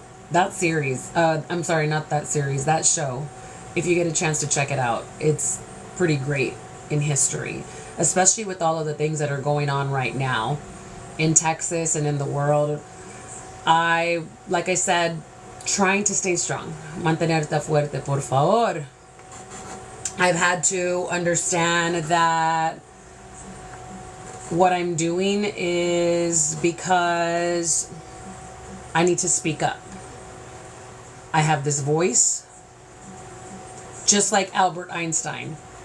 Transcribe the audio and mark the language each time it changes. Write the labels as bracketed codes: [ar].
[en] That series, I'm sorry, not that series, that show, if you get a chance to check it out, it's pretty great in history, especially with all of the things that are going on right now in Texas and in the world. Like I said, trying to stay strong. [es] Mantenerte fuerte, por favor. [en] I've had to understand that what I'm doing is because I need to speak up. I have this voice, just like Albert Einstein.